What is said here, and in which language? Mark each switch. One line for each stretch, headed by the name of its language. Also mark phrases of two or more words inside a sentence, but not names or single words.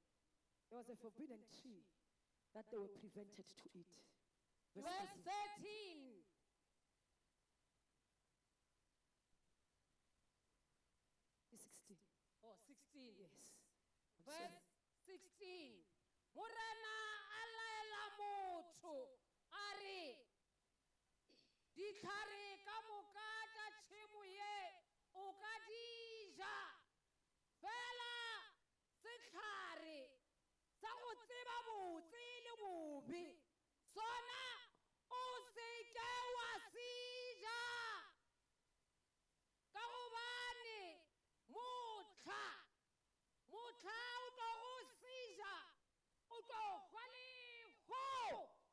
English: tree that they were prevented to eat. Verse 13. It's 16. Oh, 16. Yes. Verse 16.
Northern Sotho: Morena a laela motho a re ditlhare ka moka tša tšhemo ye o ka di ja fela setlhare sa go tseba botse le bobe sona o se ke wa se ja ka gobane motlha o tlo go seja o tlo hwa leho.